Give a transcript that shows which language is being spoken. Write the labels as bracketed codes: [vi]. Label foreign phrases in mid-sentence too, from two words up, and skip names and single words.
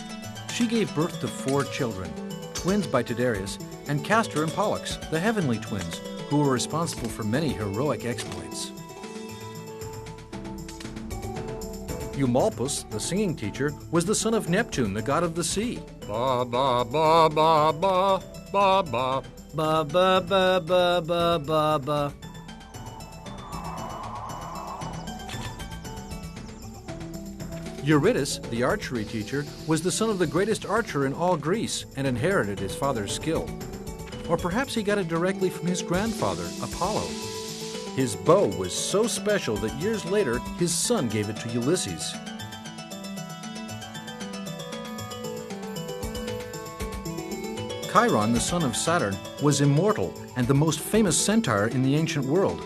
[en] She gave birth to 4 children, twins by Tyndareus, and Castor and Pollux, the heavenly twins, who were responsible for many heroic exploits. Eumolpus, the singing teacher, was the son of Neptune, the god of the sea. Ba ba ba ba ba ba ba Ba ba ba ba ba ba ba. Eurytus, the archery teacher, was the son of the greatest archer in all Greece and inherited his father's skill. Or perhaps he got it directly from his grandfather, Apollo. His bow was so special that years later, his son gave it to Ulysses. Chiron, the son of Saturn, was immortal and the most famous centaur in the ancient world.